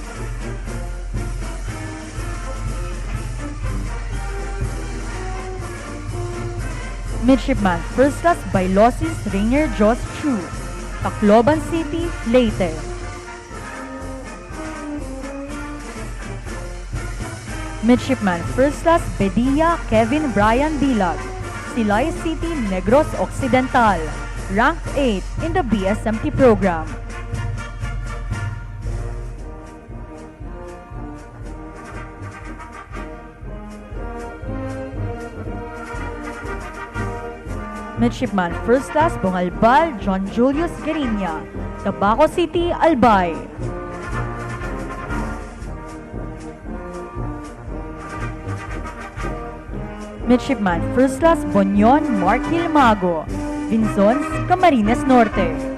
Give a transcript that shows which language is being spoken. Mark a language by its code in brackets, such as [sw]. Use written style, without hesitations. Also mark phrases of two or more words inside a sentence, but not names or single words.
[en] Midshipman First Class Bailosis Rainier Jos Chu, Tacloban City, Leyte. Midshipman First Class Bedia Kevin Brian Dilag, Silay City, Negros Occidental, rank 8 in the BSMT program. Midshipman First Class Bungalbal John Julius Garinya, Tabaco City, Albay. Midshipman First Class Bonyon Mark Hilmago, Vinzons, Camarines Norte.